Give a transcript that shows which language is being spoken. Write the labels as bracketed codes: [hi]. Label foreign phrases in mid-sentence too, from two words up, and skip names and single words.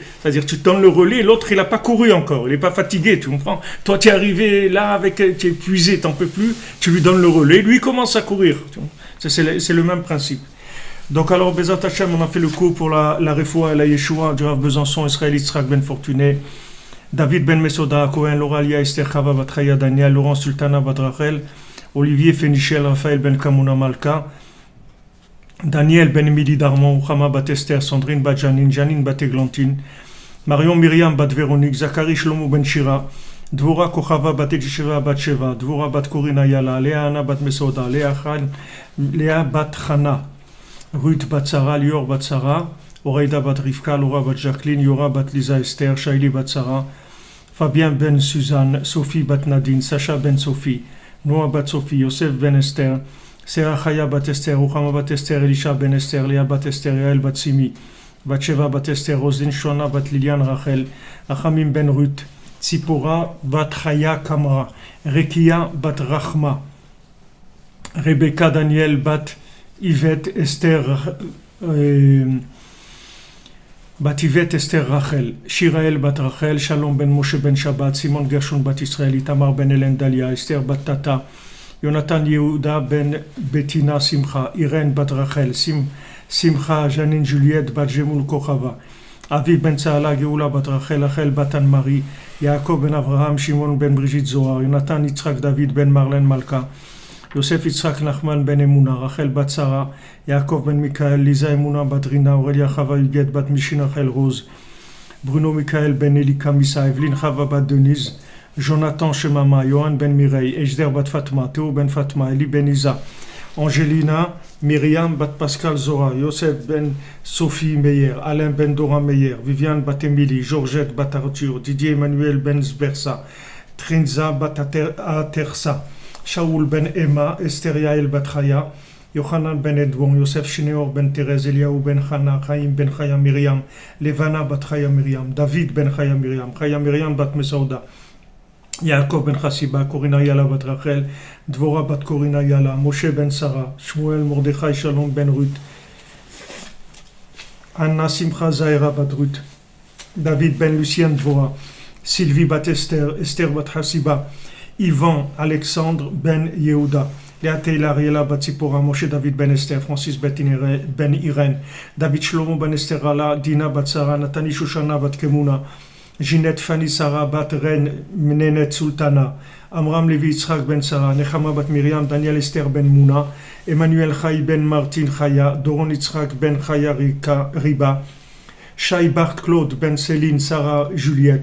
[fr] C'est-à-dire, tu donnes le relais, l'autre, il n'a pas couru encore, il n'est pas fatigué, tu comprends? Toi, tu es arrivé là, tu es épuisé, tu n'en peux plus, tu lui donnes le relais, lui, il commence à courir. C'est le même principe. Donc, alors, [he] Bezat Hashem, [fr] on a fait le cours pour la Refoua et la Yeshua du Rav Besançon, Israël Yitzhak Ben Fortuné, David Ben Mesoda, Cohen, Loralia, Esther Chava, Batraya, Daniel, Laurent Sultana, Badrachel, Olivier Fénichel, Raphaël Ben Kamuna Malka, Daniel Ben Emily Darmon, Uchama Bat Esther, Sandrine Bat Janine, Janine Bat Eglantine, Marion Myriam Bat Véronique, Zachary Shlomo Ben Shira, Dvora Kochava Bat Ejisheva Bat Sheva, Dvora Bat Korina Yala, Léa Anna Bat Mesoda, Léa Bat Chana, Ruth Bat Sarah, Lior Bat Sarah, Oreida Bat Rivka, Laura Bat Jacqueline, Yora Bat Lisa Esther, Shaili Bat Sarah, Fabien Ben Suzanne, Sophie Bat Nadine, Sacha Ben Sophie, Noah Bat Sophie, Yosef Ben Esther, Sarah Chaya Bat Esther, Ruchama Bat Esther, Elisha Ben Esther, Léa Bat Esther, Yael Bat Simi, Bat Sheva Bat Esther, Rosine Shona Bat Liliane Rachel, Achamim Ben Ruth, Tzipora Bat Chaya Kamra, Rekia Bat Rachma, Rebecca Daniel Bat Yvette Esther, Bat Yvette Esther Rachel, Shirael Bat Rachel, Shalom Ben Moshe Ben Shabbat, Simon Gershon Bat Israël, Itamar Ben Hélène Dalia, Esther Bat Tata, Jonathan Yehuda Ben Bettina Simcha, Irène Bat Rachel, Simcha Janine Juliette Bat Jemul Kochava, Aviv Ben Saala, Geoula Bat Rachel, Rachel Bat Anne-Marie, Yaakov Ben Avraham, Shimon Ben Brigitte Zohar, Jonathan Yitzhak David Ben Marlène Malka, Yosef Yitzhak Nachman Ben Emuna, Rachel Bat Sarah, Yaakov Ben Mikael, Lisa Emuna Bat Rina, Aurélia Chava Huguette Bat Mishina Rachel Rose, Bruno Mikael Ben Elika Misa, Evelyne Chava Bat Denise, Jonathan Shemama, Johan Ben Mireille, Ejder Bat Fatma, Théo Ben Fatma, Eli Ben Isa, Angelina, Myriam Bat Pascal Zora, Yosef Ben Sophie Meyer, Alain Ben Dora Meyer, Viviane Bat Emily, Georgette Bat Arthur, Didier Emmanuel Ben Zbersa, Trinza Bat Atersa, Shaoul Ben Emma, Esther Yael Bat Chaya, Yohanan Ben Edwon, Yosef Shineor Ben Thérèse, Eliaou Ben Chana, Chaim Ben Chaya Miriam, Levana Bat Chaya Miriam, David Ben Chaya Miriam, Chaya Miriam Bat Mesauda, Yaakov Ben Chassiba, Corina Yala Bat Rachel, Dvora Bat Corina Yala, Moshe Ben Sarah, Shmuel Mordechai Shalom Ben Ruth, Anna Simcha Zahira Bat Ruth, David Ben Lucien Dvora, Sylvie Bat Esther, Esther Bat Chassiba, Yvan Alexandre Ben Yehuda, Léa Teila Riela Bat Zipora, Moshe David Ben Esther, Francis Ben Irène, David Shlomo Ben Esther Ala, Dina Bat Sarah, Nathalie Shoshana Bat Kemuna, Ginette Fanny Sarah Bat Ren Mnenet Sultana, Amram Levi Yitzhak Ben Sarah, Nechama Bat Miriam, Daniel Esther Ben Mouna, Emmanuel Chai Ben Martin Chaya, Doron Yitzhak Ben Chaya Riba, Shai Bart Claude Ben Céline Sarah Juliette,